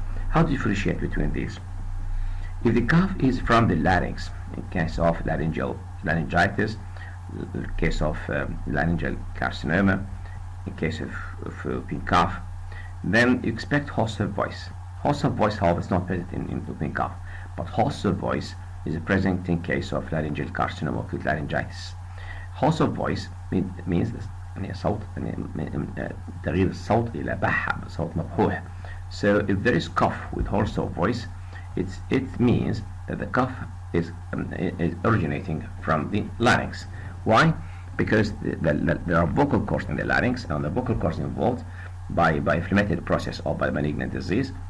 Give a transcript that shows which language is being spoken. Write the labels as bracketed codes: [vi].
[en] How to differentiate between these? If the cough is from the larynx, in case of laryngitis, in case of laryngeal carcinoma, in case of whooping cough, then you expect hoarse of voice. Hoarse of voice, however, is not present in whooping cough, but hoarse of voice is present in case of laryngeal carcinoma, acute laryngitis. Hoarse of voice means [ar] صوت تغيير الصوت إلى بح صوت مبحوح. [en] So if there is cough with hoarse of voice, it means that the cough is originating from the larynx. Why? Because there are vocal cords in the larynx, and the vocal cords involved by inflammatory process or by malignant disease.